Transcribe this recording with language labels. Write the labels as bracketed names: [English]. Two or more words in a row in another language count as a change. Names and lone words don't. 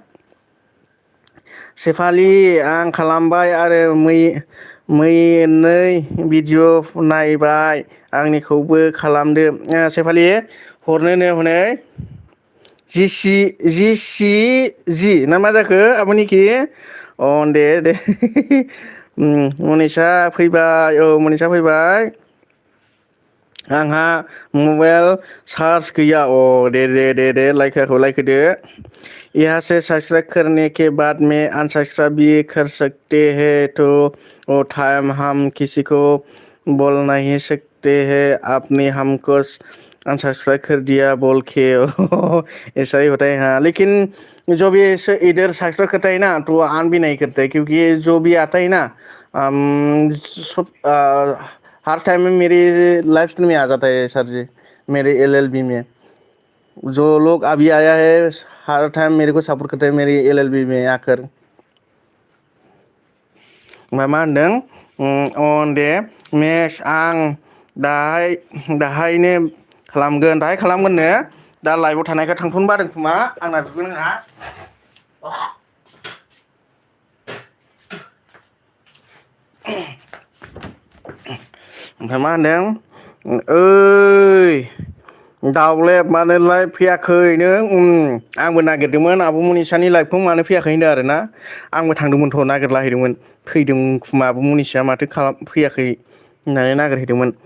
[Bodo] सेफालि आं खालामबाय आरो मैनै भिडिअ नायबाय आंनिखौबो खालामदो सेफालि हरनोनो हनै जि ना मा जाखो आब'निखि दे मनिसा फैबाय मनिसा फैबाय आंहा मबाइल चार्ज गैया दे लाइक [Hindi] होदो यहाँ से सब्सक्राइब करने के बाद में अनसब्सक्राइब भी कर सकते हैं तो टाइम हम किसी को बोल नहीं सकते हैं आपने हमको अनसब्सक्राइब कर दिया बोल के ऐसा ही होता है हाँ लेकिन जो भी इधर सब्सक्राइब करता है ना तो आन भी नहीं करता है क्योंकि जो भी आता है ना सब हर टाइम में मेरी लाइव स्ट्रीम में आ जाता है सर जी मेरे LLB में जो लोग अभी आया है हर टाइम मेरे को सपोर्ट करते हैं मेरी LLB में आकर [Bodo] मा होनदों दे मेक्स आं दाहायनो खालामगोननो दा लाइभआव थानायखाय थांथ'नो बादों खोमा आंना दुगैनाङा ओमफ्राय मा होनदों ओइ दाउलेब मानोलाय फैयाखै नों आंबो नागिरदोंमोन आब' मनिसानि लाइभखौ मानो फैयाखै होनदों आरोना आंबो थांदोंमोनथ' नागिरलाहैदोंमोन फैदों खोमा आब' मनिसाया माथो फैयाखै होननानै नागिरहैदोंमोन